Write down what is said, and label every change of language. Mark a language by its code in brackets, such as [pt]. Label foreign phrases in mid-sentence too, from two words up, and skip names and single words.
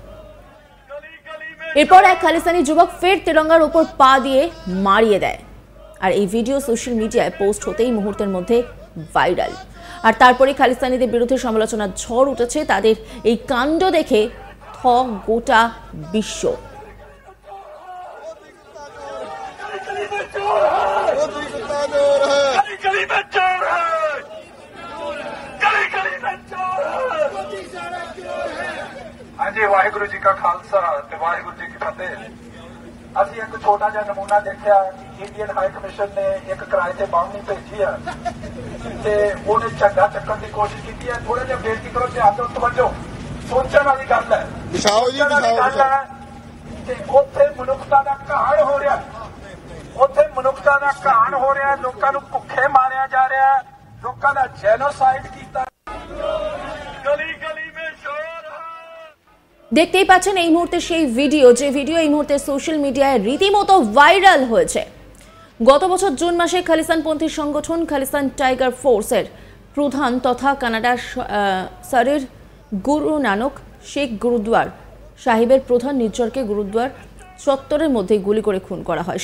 [bn] এরপর এক খালিস্তানি যুবক ফের তিরঙ্গার উপর পা দিয়ে মারিয়ে দেয়। আর এই ভিডিও সোশ্যাল মিডিয়ায় পোস্ট হতেই মুহূর্তের মধ্যে ভাইরাল। আর তারপরে খালিস্তানিদের বিরুদ্ধে সমালোচনার ঝড় উঠেছে। তাদের এই কাণ্ড দেখে থ গোটা বিশ্ব। [pa] ਜੀ ਵਾਹਿਗੁਰੂ ਜੀ ਕਾ ਖ਼ਾਲਸਾ ਤੇ ਵਾਹਿਗੁਰੂ ਜੀ ਕੀ ਫ਼ਤਿਹ। ਅਸੀ ਇੱਕ ਛੋਟਾ ਜਿਹਾ ਨਮੂਨਾ ਦੇਖਾ ਕਿ ਇੰਡੀਅਨ ਹਾਈ ਕਮਿਸ਼ਨ ਨੇ ਇੱਕ ਕਿਰਾਏ ਸੇ ਬਾਵਨੀ ਭੇਜੀ ਹੈ ਤੇ ਉਨ੍ਹੇਂ ਝੰਡਾ ਚੱਕਣ ਕੀ ਕੋਸ਼ਿਸ਼ ਕੀ ਹੈ। ਥੋੜ੍ਹਾ ਜਿਹਾ ਬੇਨਤੀ ਕਰੋ, ਧਿਆਨ ਦੋ, ਸਮਝੋ, ਸੋਚਣ ਵਾਲੀ ਗੱਲ ਹੈ। ਉੱਥੇ ਮਨੁੱਖਤਾ ਕਾ ਘਾਣ ਹੋ ਰਿਹਾ, ਉੱਥੇ ਮਨੁੱਖਤਾ ਕਾ ਘਾਣ ਹੋ ਰਿਹਾ, ਲੋਗੋਂ ਕੋ ਭੁੱਖੇ ਮਾਰਿਆ ਜਾ ਰਿਹਾ, ਲੋਗੋਂ ਕਾ ਜੇਨੋਸਾਈਡ ਕੀਆ। [bn] দেখতেই পাচ্ছেন এই মুহূর্তে সেই ভিডিও, যে ভিডিও এই মুহূর্তে সোশ্যাল মিডিয়ায় রীতিমতো ভাইরাল হয়েছে। গত বছর জুন মাসে খালিস্তানপন্থী সংগঠন খালিস্তান টাইগার ফোর্সের প্রধান তথা কানাডার সারের গুরু নানক শেখ গুরুদ্বার সাহিবের প্রধান নিজ্জরকে গুরুদ্বার চত্বরের মধ্যে গুলি করে খুন করা হয়।